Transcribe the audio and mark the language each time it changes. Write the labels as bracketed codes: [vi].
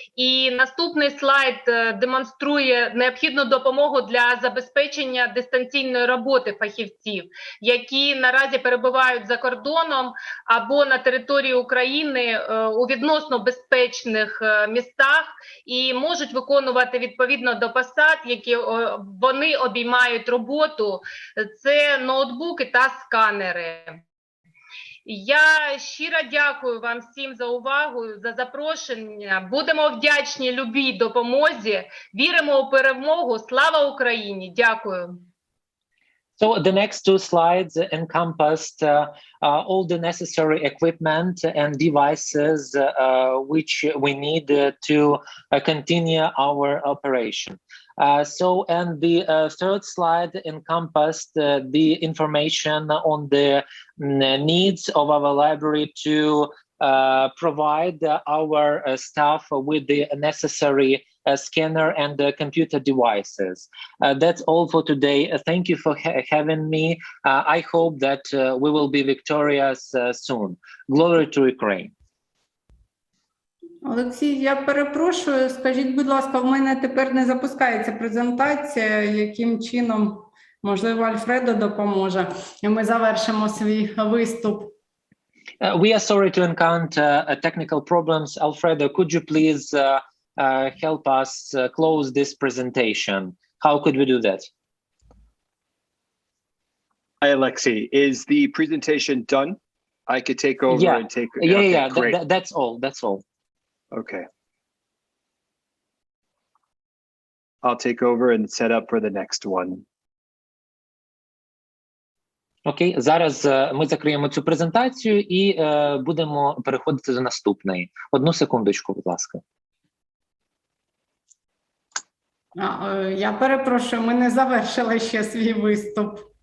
[uk] І наступний слайд демонструє необхідну допомогу для забезпечення дистанційної роботи фахівців, які наразі перебувають за кордоном або на території України у відносно безпечних містах і можуть виконувати відповідно до посад, які вони обіймають роботу. Це ноутбуки та сканери. Я щиро дякую вам всім за увагу, за запрошення. Будемо вдячні любій допомозі. Віримо у перемогу. Слава Україні! Дякую. [en] So the next 2 slides encompassed all the necessary equipment and devices which we need to continue our operation. And the third slide encompassed the information on the needs of our library to provide our staff with the necessary scanner and computer devices. That's all for today. Thank you for having me. I hope that we will be victorious soon. Glory to Ukraine. Олексій, я перепрошую, скажіть, будь ласка, в мене тепер не запускається презентація, яким чином, можливо, Альфредо допоможе, і ми завершимо свій виступ. We are sorry to encounter technical problems. Alfredo, could you please help us close this presentation? How could we do that? Hi, Alexei. Is the presentation done? I could take over and take... Yeah. That's all. Okay. I'll take over and set up for the next one. [uk] Окей, зараз ми закриємо цю презентацію і будемо переходити до наступної. Одну секундочку, будь ласка. Я перепрошую, ми не завершили ще свій виступ.